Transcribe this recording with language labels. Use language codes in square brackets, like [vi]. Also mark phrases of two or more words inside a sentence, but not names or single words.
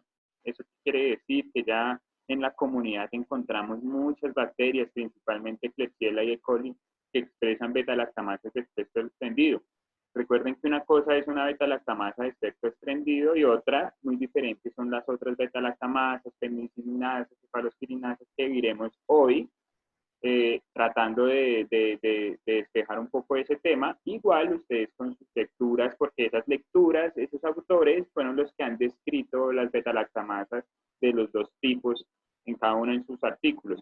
[es] Eso quiere decir que ya en la comunidad encontramos muchas bacterias, principalmente Klebsiella y E. coli, que expresan beta-lactamasas de efecto extendido. Recuerden que una cosa es una beta-lactamasa de efecto extendido y otra, muy diferente, son las otras beta-lactamasas, penicillinasas, cefalospirinasas que veremos hoy, tratando de despejar un poco ese tema. Igual ustedes con sus lecturas, porque esas lecturas, esos autores fueron los que han descrito las beta-lactamasas de los dos tipos en cada uno de sus artículos.